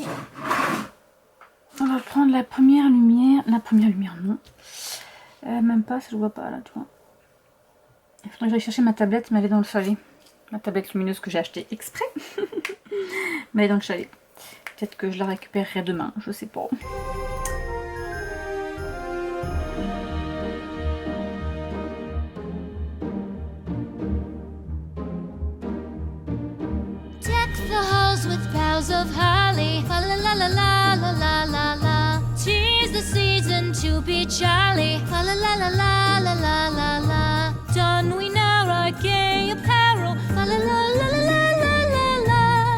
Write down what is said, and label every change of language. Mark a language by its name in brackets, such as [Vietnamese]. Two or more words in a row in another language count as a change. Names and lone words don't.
[French] On va prendre la première lumière. La première lumière, non. Même pas, ça je vois pas là, tu vois. Il faudrait que j'aille chercher ma tablette, mais elle est dans le chalet. Ma tablette lumineuse que j'ai achetée exprès. Mais elle est dans le chalet. Peut-être que je la récupérerai demain, je sais pas. [English] With boughs of holly, la la la la la la la la. 'Tis the season to be jolly, la la la la la la la la. Don we now our gay apparel, la la la la la la la la.